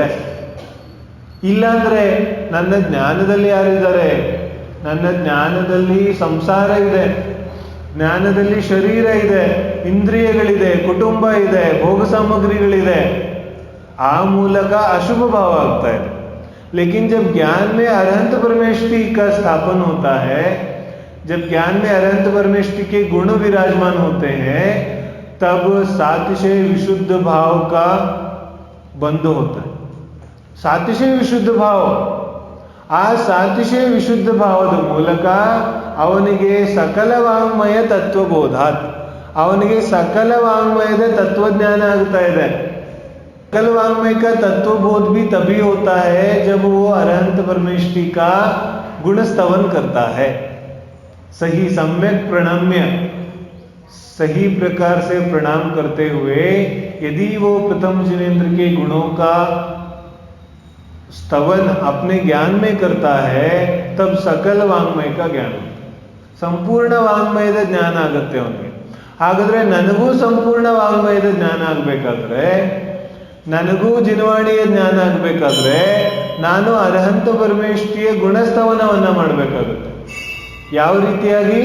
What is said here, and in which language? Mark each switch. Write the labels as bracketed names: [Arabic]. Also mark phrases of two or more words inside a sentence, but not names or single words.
[Kannada] ಇಲ್ಲಾಂದ್ರೆ ನನ್ನ ಜ್ಞಾನದಲ್ಲಿ ಯಾರಿದ್ದಾರೆ? ನನ್ನ ಜ್ಞಾನದಲ್ಲಿ ಸಂಸಾರ ಇದೆ, ಜ್ಞಾನದಲ್ಲಿ ಶರೀರ ಇದೆ, ಇಂದ್ರಿಯಗಳಿದೆ, ಕುಟುಂಬ ಇದೆ, ಭೋಗ ಸಾಮಗ್ರಿಗಳಿದೆ. ಆ ಮೂಲಕ ಅಶುಭ ಭಾವ ಆಗ್ತಾ ಇದೆ. [Hindi] लेकिन जब ज्ञान में अरहंत परमेष्ठी का स्थापन होता है, जब ज्ञान में अरहंत परमेष्ठी के गुण विराजमान होते हैं, तब सातिशय विशुद्ध भाव का बंध होता है. सातिशय विशुद्ध भाव, [Kannada] ಆ ಸಾತಿಶಯ ವಿಶುದ್ಧ ಭಾವದ ಮೂಲಕ ಅವನಿಗೆ ಸಕಲ ವಾಂಗ್ಮಯ ತತ್ವಬೋಧಾತ್, ಅವನಿಗೆ ಸಕಲ ವಾಂಗ್ಮಯದ ತತ್ವಜ್ಞಾನ ಆಗ್ತಾ ಇದೆ. [Hindi] सकल वांग्मय का तत्वबोध भी तभी होता है जब वो अरहंत परमेष्ठी का गुण स्तवन करता है. सही सम्यक प्रणम्य, सही प्रकार से प्रणाम करते हुए यदि वो प्रथम जिनेन्द्र के गुणों का स्तवन अपने ज्ञान में करता है, तब सकल वांग्मय का ज्ञान होता है. [Kannada] ಸಂಪೂರ್ಣ ವಾಂಗ್ಮಯದ ಜ್ಞಾನ ಆಗುತ್ತೆ ಅವನಿಗೆ. ಹಾಗಾದ್ರೆ ನನಗೂ ಸಂಪೂರ್ಣ ವಾಂಗ್ಮಯದ ಜ್ಞಾನ ಆಗ್ಬೇಕಾದ್ರೆ, ನನಗೂ ಜಿನವಾಣಿಯ ಜ್ಞಾನ ಆಗ್ಬೇಕಾದ್ರೆ ನಾನು ಅರ್ಹಂತ ಪರಮೇಷ್ಠಿಯ ಗುಣಸ್ತವನವನ್ನ ಮಾಡಬೇಕಾಗುತ್ತೆ. ಯಾವ ರೀತಿಯಾಗಿ?